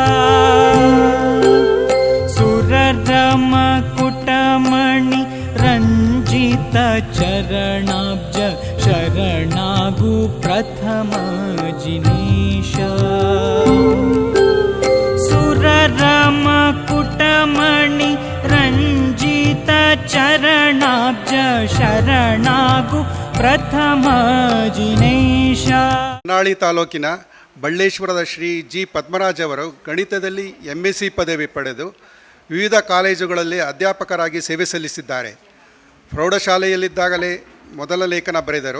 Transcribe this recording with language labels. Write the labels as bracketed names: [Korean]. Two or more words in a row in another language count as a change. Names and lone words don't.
[Kannada] ಸುರರಮ ಕುಟಮಣಿ ರಂಜಿತ ಚರಣಾಬ್ಜ ಶರಣಾಗು ಪ್ರಥಮ ಜಿನೇಶ ಸುರರಮ ಕುಟಮಣಿ ರಂಜಿತ ಚರಣಾಬ್ಜ ಶರಣಾಗು ಪ್ರಥಮ ಜಿನೇಶ. ಹೊನ್ನಾಳಿ ತಾಲೂಕಿನ ಬಳ್ಳೇಶ್ವರದ ಶ್ರೀ ಜಿ ಪದ್ಮರಾಜ್ ಅವರು ಗಣಿತದಲ್ಲಿ MSc ಪದವಿ ಪಡೆದು ವಿವಿಧ ಕಾಲೇಜುಗಳಲ್ಲಿ ಅಧ್ಯಾಪಕರಾಗಿ ಸೇವೆ ಸಲ್ಲಿಸಿದ್ದಾರೆ. ಪ್ರೌಢಶಾಲೆಯಲ್ಲಿದ್ದಾಗಲೇ ಮೊದಲ ಲೇಖನ ಬರೆದರು.